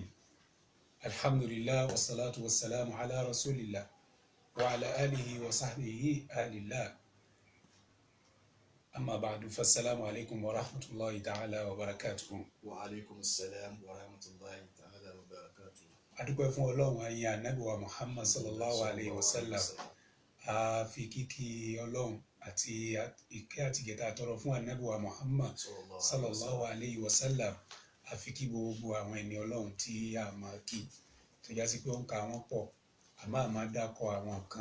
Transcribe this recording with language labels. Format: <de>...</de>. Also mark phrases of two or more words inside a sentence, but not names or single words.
<ar>الحمد لله والصلاة والسلام على رسول الله وعلى آله وصحبه آل الله. أما بعد فالسلام عليكم ورحمة الله تعالى وبركاته. وعليكم السلام ورحمة الله تعالى وبركاته.</ar> <yo>adúpẹ́ fún Ọlọ́run ayé ànábì wa Muhammad</yo> <ar>صلى الله عليه وسلم.</ar> <yo>a fi kíkí Ọlọ́run àti ìkẹ́ àti ìgẹ̀ta àtọrọ fún ànábì wa Muhammad</yo> <ar>صلى الله عليه وسلم.</ar> <yo>a fi kí gbogbo àwọn ẹni Ọlọ́run tí a máa kí tó já sí pé ó ń ka wọ́n pọ̀ àmọ́ a máa dákọ̀ àwọn kan.</yo>